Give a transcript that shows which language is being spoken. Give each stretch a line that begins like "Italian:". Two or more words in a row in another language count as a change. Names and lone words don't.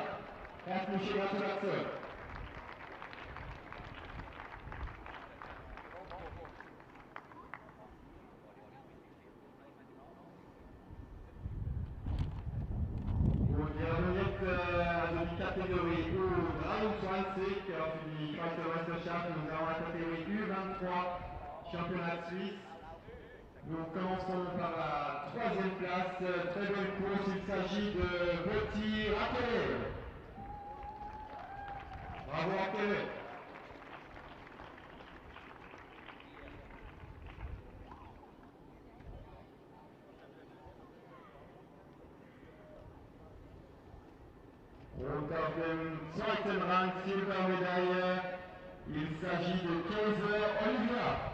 German: Herzliche Gratulation. Und wir haben jetzt also die Kategorie U23 für die Schweizer Meisterschaft.
French: Nous avons la catégorie U23. Championnat suisse. Nous commençons par la troisième place. Très belle course, il s'agit de Betty Raquel. Bravo Raquel.
German: Und auf dem zweiten Rang Silbermedaille,
French: il s'agit de 15 Olivia.